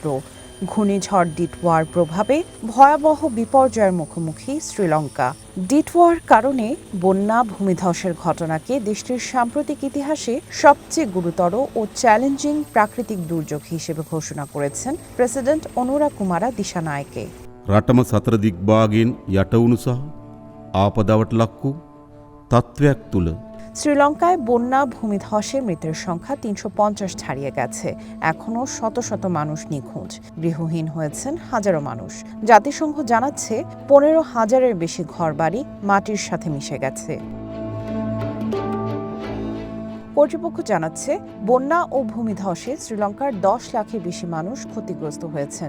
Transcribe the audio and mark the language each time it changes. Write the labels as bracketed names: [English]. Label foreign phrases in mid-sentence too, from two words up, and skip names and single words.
[Bangla] ঘূর্ণিঝড় ডিটওয়ার প্রভাবে ভয়াবহ বিপর্যয়ের মুখোমুখি শ্রীলঙ্কা। ডিটওয়ার কারণে বন্যা ভূমিধসের ঘটনাকে দেশটির সাম্প্রতিক ইতিহাসে সবচেয়ে গুরুতর ও চ্যালেঞ্জিং প্রাকৃতিক দুর্যোগ হিসেবে ঘোষণা করেছেন প্রেসিডেন্ট অনুরাকুমারা দিশানায়কে। [Sinhala] රටම සතර දිග්භාගයෙන් යටවුණු සහ ආපදාවට ලක්වූ තත්ත්වයක් තුළ [Bangla] শ্রীলঙ্কায় বন্যা ভূমিধসে মৃতের সংখ্যা ৩৫০ ছাড়িয়ে গেছে। এখনও শত শত মানুষ নিখোঁজ, গৃহহীন হয়েছেন হাজারো মানুষ। জাতিসংঘ জানাচ্ছে ১৫,০০০-এর বেশি ঘরবাড়ি মাটির সাথে মিশে গেছে। কর্তৃপক্ষ জানাচ্ছে বন্যা ও ভূমিধসে শ্রীলঙ্কার ১০ লাখের বেশি মানুষ ক্ষতিগ্রস্ত হয়েছেন।